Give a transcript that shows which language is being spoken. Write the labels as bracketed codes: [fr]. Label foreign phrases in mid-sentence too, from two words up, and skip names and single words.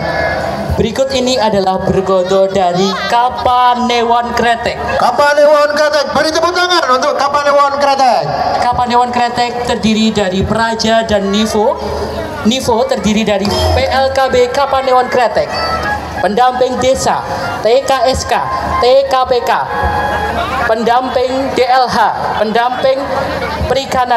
[id] Berikut ini adalah bergoto dari Kapanewon Kretek. Kapanewon Kretek, beri tepuk tangan untuk Kapanewon Kretek. Kapanewon Kretek terdiri dari Praja dan Nivo. Nivo terdiri dari PLKB Kapanewon Kretek, pendamping desa, TKSK, TKPK, pendamping DLH, pendamping perikanan.